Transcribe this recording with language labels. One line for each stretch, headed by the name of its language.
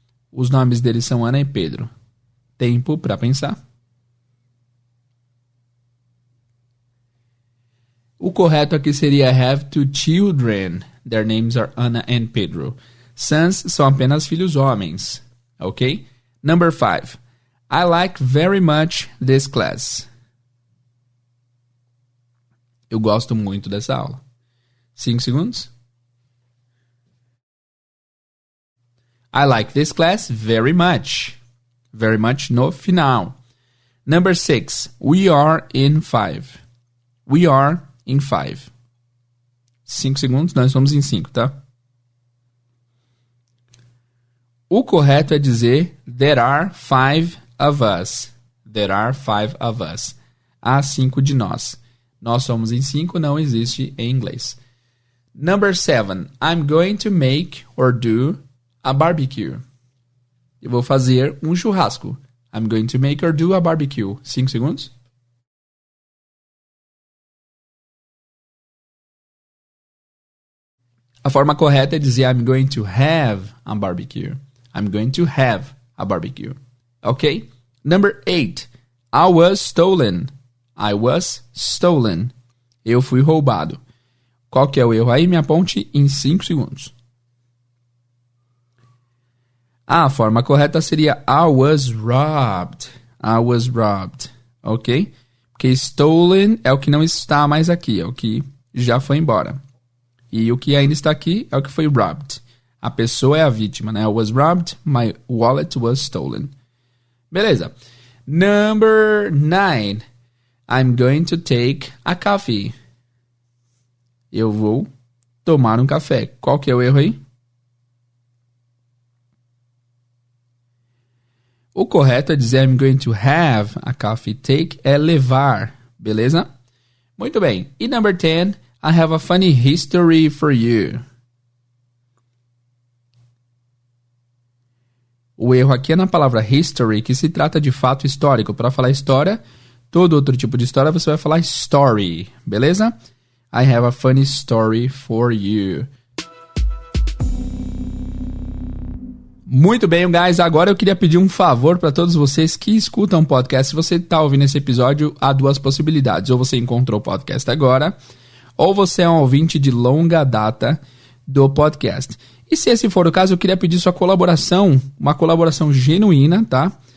Portuguese: Os nomes deles são Ana e Pedro. Tempo para pensar. O correto aqui seria
English: I have two children. Their names are Anna and Pedro.
Portuguese: Sons são apenas filhos homens.
English: Ok? Number 5. I like very much this class.
Portuguese: Eu gosto muito dessa aula. 5 segundos.
English: I like this class very much. Very much
Portuguese: no final.
English: Number 6. We are in 5. We are in 5.
Portuguese: 5 segundos, nós somos em 5, tá? O correto é dizer
English: there are 5 of us. There are 5 of us.
Portuguese: Há 5 de nós. Nós somos em 5, não existe em inglês.
English: Number 7. I'm going to make or do a barbecue.
Portuguese: Eu vou fazer um churrasco.
English: I'm going to make or do a barbecue.
Portuguese: 5 segundos. A forma correta é dizer
English: I'm going to have a barbecue. I'm going to have a barbecue. Ok? Number 8. I was stolen. I was stolen.
Portuguese: Eu fui roubado. Qual que é o erro aí? Me aponte em 5 segundos. A forma correta seria
English: I was robbed. I was robbed. Ok?
Portuguese: Porque stolen é o que não está mais aqui. É o que já foi embora. E o que ainda está aqui é o que foi robbed. A pessoa é a vítima, né?
English: I was robbed. My wallet was stolen.
Portuguese: Beleza.
English: Number 9. I'm going to take a coffee.
Portuguese: Eu vou tomar um café. Qual que é o erro aí? O correto é dizer
English: I'm going to have a coffee.
Portuguese: Take é levar. Beleza? Muito bem. E number 10.
English: I have a funny history for you.
Portuguese: O erro aqui é na palavra history, que se trata de fato histórico. Para falar história, todo outro tipo de história, você vai falar story. Beleza?
English: I have a funny story for you.
Portuguese: Muito bem, guys. Agora eu queria pedir um favor para todos vocês que escutam o podcast. Se você está ouvindo esse episódio, há duas possibilidades. Ou você encontrou o podcast agora, ou você é um ouvinte de longa data do podcast. E se esse for o caso, eu queria pedir sua colaboração, uma colaboração genuína, tá?